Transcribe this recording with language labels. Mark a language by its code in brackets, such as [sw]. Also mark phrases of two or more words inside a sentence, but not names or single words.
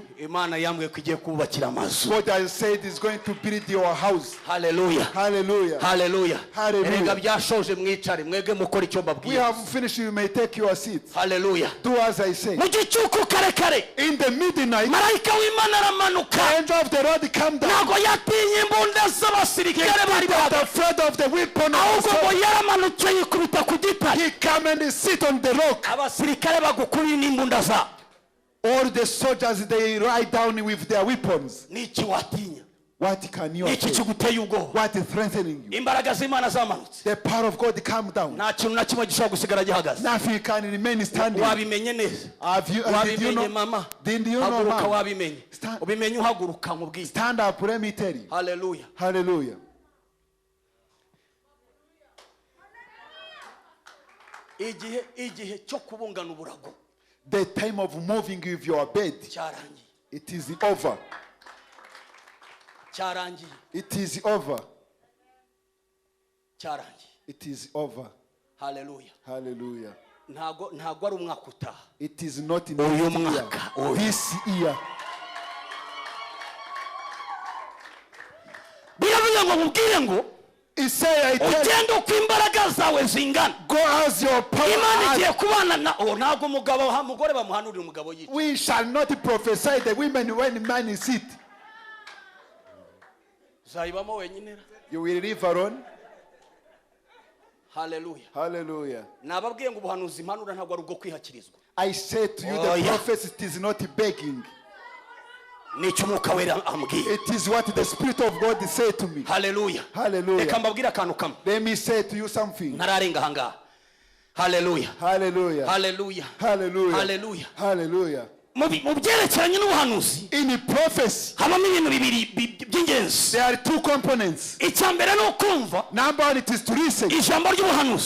[rw] Imana yambwiye ko igiye kubakira amazu. [en] God has said is going to build your house. Hallelujah. Hallelujah. Hallelujah. Hallelujah. [rw] Erega byashoje mwicare mwege mukora icyo [en] We [rw] babwiye. [en] have finished. You may take your seats. Hallelujah. Do as I say. [rw] Mu gicuku kare kare [en] In the midnight, [rw] marayika w'Imana aramanuka. [en] the angel of the Lord come down. [rw] Ntabwo yatinye imbunda z'abasirikare bari [en] Not [rw] bahagaze. [en] afraid of the weapon of [rw] Ahubwo [en] the [rw] ngo [en] sword. [rw] yaramanutse yikubita ku gitare. [en] He come and sit on the rock. [rw] Abasirikare bagukuriye n'imbunda zabo. [en] All the soldiers, they lie down with their weapons. [rw] Niki watinya? [en] What can you [rw] Niki [en] say? [rw] kiguteye ubwoba? [en] What is threatening you? [rw] Imbaraga z'Imana zamanutse. [en] The power of God come down. [rw] Nta kintu na kimwe gishobora gusigara gihagaze. [en] Nothing can remain standing. [rw] Wabimenye neza. [en] Did you [rw] Wabimenye [en] know? [rw] mama. [en] Did you know, [rw] Haguruka mama? wabimenye. Ubimenye uhaguruka mubwiye. [en] Stand up, let me tell you. Hallelujah. Hallelujah. [rw] Igihe cyo kubungana uburago [en] The time of moving with your bed, [rw] cyarangiye. [en] it is over. [rw] Cyarangiye. [en] It is over. [rw] Cyarangiye. [en] It is over. Hallelujah. Hallelujah. [rw] Ntago ari umwaka utaha. [en] It is not in [rw] Uyu [en] this year. [rw] mwaka. [en] This year. [rw] Biravuga ngo mubwire ngo [en] He said, I tell you, [rw] ugende uko imbaraga zawe zingana. [en] go as your [rw] Imana [en] power. [rw] igiye kubana na ntago umugore bamuhanurira umugabo yica. [en] We shall not prophesy the women when man is sick. [rw] Uzayibamo wenyine. [en] You will live alone. Hallelujah. Hallelujah. [rw] Nababwiye ngo ubuhanuzi impanura ntabwo ari ubwo kwihakirizwa. [en] I say to you, Oh, the yeah. prophet, it is not begging. [rw] Nicyo umwuka wera ambwiye. [en] It is what the Spirit of God said to me. Hallelujah. Hallelujah. [rw] Reka mbabwire akantu kamwe. [en] Let me say to you something. [rw] Ntararenga ahangaha. Hallelujah. Hallelujah. Hallelujah. Hallelujah. Hallelujah. Hallelujah. Mu byerekeranye n'ubuhanuzi [en] In prophecy, [rw] habamo ibintu bibiri by'ingenzi. [en] there are two components. [rw] Icya mbere ni ukumva [en] Number one, it is to listen [rw] ijambo ry'ubuhanuzi.